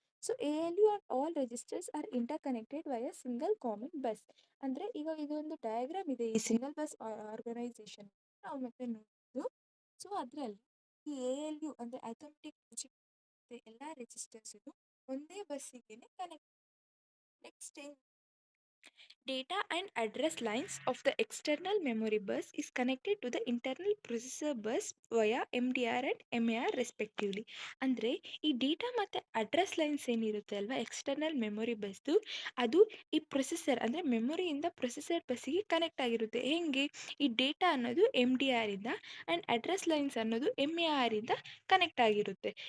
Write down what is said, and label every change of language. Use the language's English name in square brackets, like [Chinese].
[English] So ALU and all registers are interconnected via single common bus. [Kannada] ಅಂದರೆ ಈಗ ಇದೊಂದು diagram ಇದೆ ಈ ಸಿಂಗಲ್ ಬಸ್ ಆರ್ಗನೈಸೇಷನ್ ನಾವು ಮತ್ತೆ ನೋಡೋದು. ಸೊ ಅದರಲ್ಲಿ ಈ ALU ಅಂದರೆ ಅಥಮೆಟಿಕ್ ಲಾಜಿಕ್ ಮತ್ತು ಎಲ್ಲ ರಿಜಿಸ್ಟರ್ಸು ಒಂದೇ ಬಸ್ಸಿಗೆ connect. [English] Next data and address lines of the external memory bus is connected to the internal processor bus via MDR and MAR respectively. [Kannada] ಅಂದರೆ ಈ ಡೇಟಾ ಮತ್ತು ಅಡ್ರೆಸ್ ಲೈನ್ಸ್ ಏನಿರುತ್ತೆ ಅಲ್ವಾ ಎಕ್ಸ್ಟರ್ನಲ್ ಮೆಮೊರಿ ಬಸ್ದು, ಅದು ಈ ಪ್ರೊಸೆಸರ್ ಅಂದರೆ ಮೆಮೊರಿಯಿಂದ ಪ್ರೊಸೆಸರ್ ಬಸ್ಸಿಗೆ ಕನೆಕ್ಟ್ ಆಗಿರುತ್ತೆ. ಹೇಗೆ, ಈ ಡೇಟಾ ಅನ್ನೋದು MDR ಇಂದ ಆ್ಯಂಡ್ ಅಡ್ರೆಸ್ ಲೈನ್ಸ್ ಅನ್ನೋದು MAR ಇಂದ ಕನೆಕ್ಟ್ ಆಗಿರುತ್ತೆ.